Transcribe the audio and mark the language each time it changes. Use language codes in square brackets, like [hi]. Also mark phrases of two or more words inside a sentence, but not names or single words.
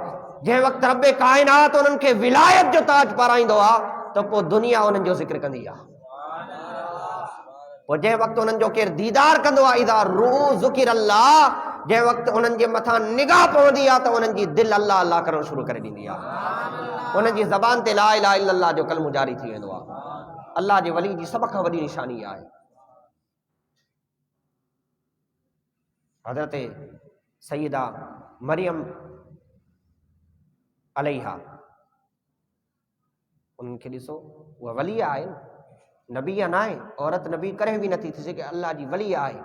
[sd] जंहिं वक़्तु रब काइनात उन्हनि खे विलायत जो ताज पाराईंदो आहे त पोइ दुनिया उन्हनि जो ज़िक्र कंदी आहे। पोइ जंहिं वक़्तु उन्हनि जो केरु दीदार कंदो आहे, [ar] إذا روح ذكر الله, [sd] जंहिं वक़्तु उन्हनि जे मथां निगाह पवंदी आहे त उन्हनि जी दिलि अल्लाह अल्लाह करणु शुरू करे ॾींदी आहे। उन्हनि जी ज़बान ते [ar] لا إله إلا الله [sd] जो कलमो जारी थी वेंदो आहे। अल्लाह जे वली जी सभ खां वॾी निशानी आहे हज़रत सैयदा मरियम अलैहा। उन्हनि खे ॾिसो, उहा वली आहे, नबी न आहे, औरत नबी करे बि नथी थी सघे, अल्लाह जी वली आहे।